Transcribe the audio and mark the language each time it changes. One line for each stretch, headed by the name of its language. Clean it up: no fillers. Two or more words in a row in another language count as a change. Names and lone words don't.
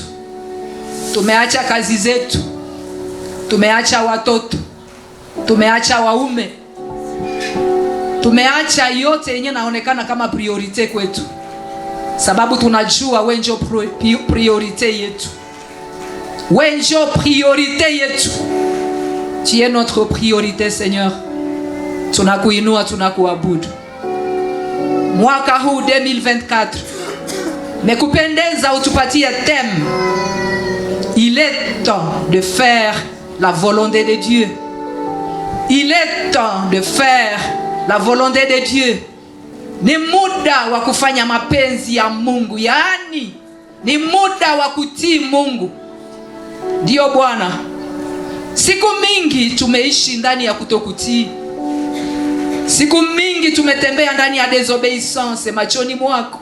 Swahili: Tumeacha kazi zetu. Tumeacha watoto. Tumeacha waume. Tumeacha yote yenye naonekana kama priorite kwetu. Sababu tunajua wewe ndio priorite yetu. Wewe ndio priorite yetu.
French: Tu es notre priorité, Seigneur.
Swahili: Tunakuinua, tunakuabudu. Mwaka huu 2024 mekupendeza utupatie thème.
French: Il est temps de faire la volonté de Dieu. Il est temps de faire la volonté de Dieu.
Swahili: Ni muda wa kufanya mapenzi ya Mungu. Yaani ni muda wa kutii Mungu. Ndio Bwana. Siku mingi tumeishi ndani ya kutokutii. Siku mingi tumetembea ndani ya désobéissance machoni mwako.